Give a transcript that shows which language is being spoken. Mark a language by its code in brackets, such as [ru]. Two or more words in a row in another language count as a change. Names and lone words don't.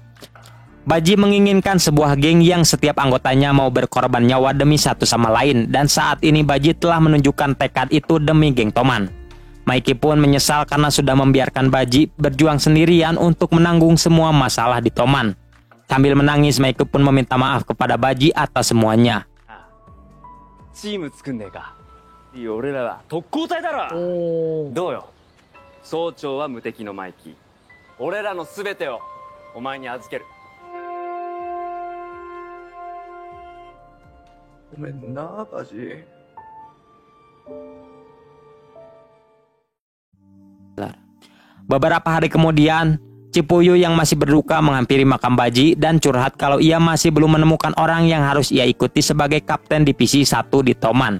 [id] Baji menginginkan sebuah geng yang setiap anggotanya mau berkorban nyawa demi satu sama lain, dan saat ini Baji telah menunjukkan tekad itu demi geng Toman. Maiki pun menyesal karena sudah membiarkan Baji berjuang sendirian untuk menanggung semua masalah di Toman. Sambil menangis, Maiki pun meminta maaf kepada Baji atas semuanya. [ja] チーム作んねえか。いいよ俺らは特攻隊だろ。どうよ。総長は無敵のマイキー。俺らの全てをお前に預ける。ごめんなバジ。 [id] Beberapa hari kemudian, Chippuyu yang masih berduka menghampiri makam Baji dan curhat kalau ia masih belum menemukan orang yang harus ia ikuti sebagai kapten divisi 1 di Toman.